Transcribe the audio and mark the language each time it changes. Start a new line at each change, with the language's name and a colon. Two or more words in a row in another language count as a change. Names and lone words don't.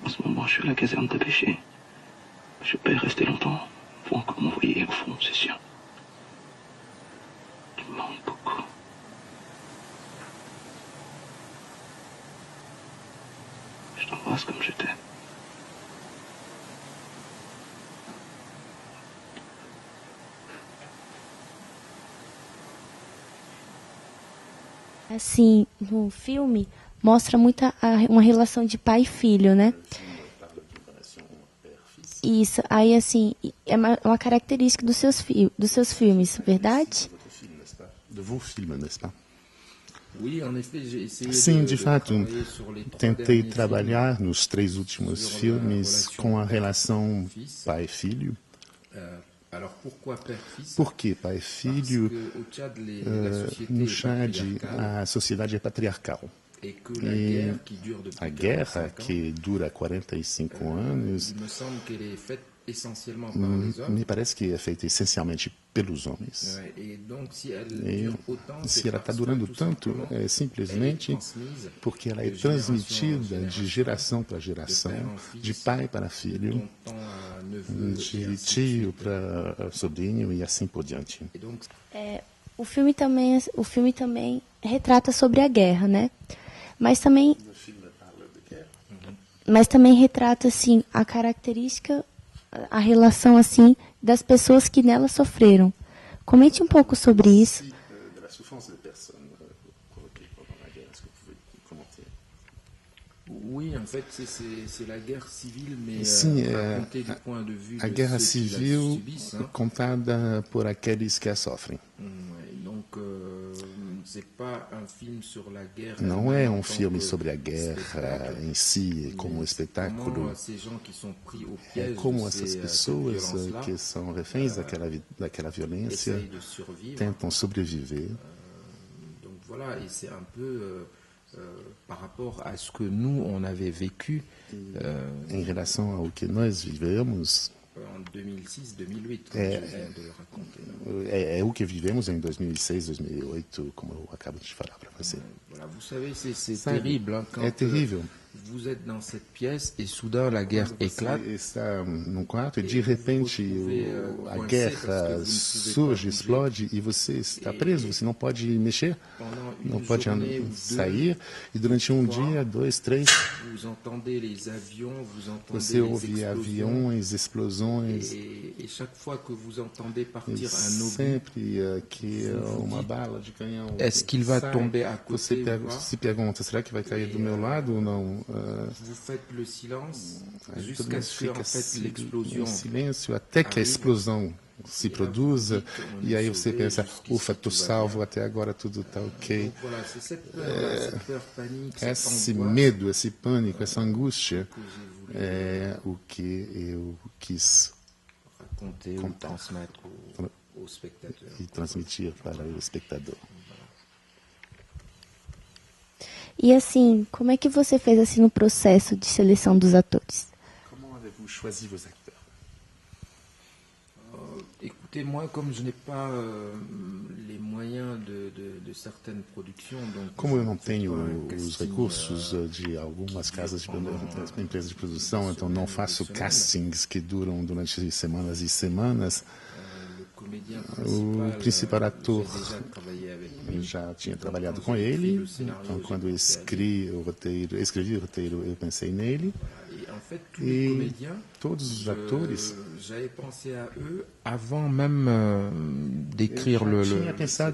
French: En ce moment, je suis à la caserne de pêcher. Je peux y rester longtemps. Faut encore m'envoyer au fond, c'est sûr. Tu me manques beaucoup. Je t'embrasse comme je t'aime.
Portuguese: Assim, no filme, mostra muito uma relação de pai e filho, né? Isso, aí assim, é uma característica dos seus filmes, verdade?
French: De vos films, n'est-ce pas? Oui, en effet, j'ai essayé
Portuguese: Sim, de fato,
French: travailler sur les 3
Portuguese: tentei
French: derniers
Portuguese: trabalhar nos 3 últimos
French: sur
Portuguese: filmes
French: la
Portuguese: com a
French: relation
Portuguese: relação
French: père-fils.
Portuguese: pai-filho.
French: Alors pourquoi père-fils?
Portuguese: Por que
French: Parce
Portuguese: pai-filho?
French: qu'au Tchad, la société
Portuguese: No
French: est
Portuguese: Chad,
French: patriarcale
Portuguese: a sociedade é patriarcal.
French: et que la guerre qui dure depuis
Portuguese: A guerra,
French: 45 ans,
Portuguese: que dura 45 anos,
French: il me semble qu'elle est faite essentiellement par les hommes.
Portuguese: me parece que é feita essencialmente pelos homens.
French: Ouais, et donc si elle
Portuguese: E
French: dure autant,
Portuguese: se
French: c'est
Portuguese: ela está
French: parce que,
Portuguese: durando
French: tout
Portuguese: tanto,
French: simplement,
Portuguese: é
French: elle est
Portuguese: simplesmente
French: transmise
Portuguese: porque ela é de geração em transmitida de geração para de geração,
French: père en fils,
Portuguese: de pai para filho,
French: tonton à neveu, et
Portuguese: de
French: ainsi de
Portuguese: tio
French: suite.
Portuguese: para sobrinho e assim por diante.
French: Et donc,
Portuguese: O filme também retrata sobre a guerra, né? Mas também retrata assim a característica, a relação assim das pessoas que nela sofreram. Comente um pouco sobre isso.
French: Da souffrance des personnes provoquées pendant la guerre, est-ce que vous pouvez commenter? oui, en fait, c'est la guerre civile, mais
Portuguese: Sim,
French: racontée du point de vue
Portuguese: a
French: de
Portuguese: guerra
French: ceux qui la
Portuguese: civil
French: subissent. Hein.
Portuguese: contada por aqueles que a sofrem.
French: Ouais, donc, c'est pas un film sur la guerre.
Portuguese: Não é
French: en
Portuguese: um
French: tant
Portuguese: filme
French: que
Portuguese: sobre a guerra
French: spectacle,
Portuguese: em si, como
French: mais
Portuguese: espetáculo.
French: comment ces gens qui sont pris au
Portuguese: É
French: piège
Portuguese: como
French: de
Portuguese: essas
French: cette
Portuguese: pessoas
French: violence-là
Portuguese: que são reféns daquela violência
French: essayent de survivre.
Portuguese: tentam sobreviver.
French: Donc voilà, et c'est un peu par rapport à ce que nous, on avait vécu
Portuguese: Em relação ao que nós vivemos,
French: en 2006-2008, comme
Portuguese: É.
French: je viens de raconter.
Portuguese: é o que vivemos em 2006, 2008, como eu acabo de falar para você.
French: Voilà, vous savez, c'est
Portuguese: Sabe,
French: terrible hein, quand
Portuguese: é terrível.
French: vous êtes dans cette pièce et soudain la guerre éclate.
Portuguese: Você está num quarto e de repente a guerra surge, explode e você está preso, você não pode mexer,
French: Pendant
Portuguese: não
French: une
Portuguese: pode
French: journée ou deux,
Portuguese: sair. E durante um dia, 2, 3,
French: vous entendez les avions, vous entendez
Portuguese: você
French: les
Portuguese: ouve
French: explosions.
Portuguese: aviões, explosões.
French: Et chaque fois que vous entendez
Portuguese: E
French: partir un obus,
Portuguese: sempre que uma bala de canhão
French: est-ce qu'il va
Portuguese: sai,
French: tomber à
Portuguese: você
French: côté ou pas?
Portuguese: se pergunta, será que vai cair do meu lado ou não?
French: Vous faites le silence
Portuguese: Aí todo
French: jusqu'à
Portuguese: mundo
French: ce que en
Portuguese: fica
French: fait
Portuguese: em
French: l'explosion
Portuguese: silêncio até que a explosão se produza e aí você pensa, ufa, tô salvo, até agora tudo está ok.
French: Donc voilà, c'est cette peur panique, cette
Portuguese: Esse
French: angoisse
Portuguese: medo, esse pânico, essa angústia
French: que j'ai voulu
Portuguese: é o que eu quis
French: raconter ou transmettre aux spectateurs.
Portuguese: e transmitir para o espectador. E assim, como é que você fez assim no processo de seleção dos atores?
French: Comment avez-vous choisi vos acteurs? Écoutez, moi, comme je n'ai pas les moyens de certaines productions, donc
Portuguese: Como eu não
French: je fais
Portuguese: tenho
French: pas un
Portuguese: os
French: casting,
Portuguese: recursos de algumas casas de empresas de produção, então não faço castings que duram durante semanas e semanas.
French: le comédien
Portuguese: O principal ator,
French: j'ai déjà travaillé avec lui.
Portuguese: eu já tinha trabalhado com ele, então quando eu escrevi o roteiro, eu pensei nele.
French: Et en fait, tous les
Portuguese: E
French: comédiens,
Portuguese: todos os atores,
French: j'avais pensé à eux avant même d'écrire
Portuguese: eu
French: le
Portuguese: já tinha pensado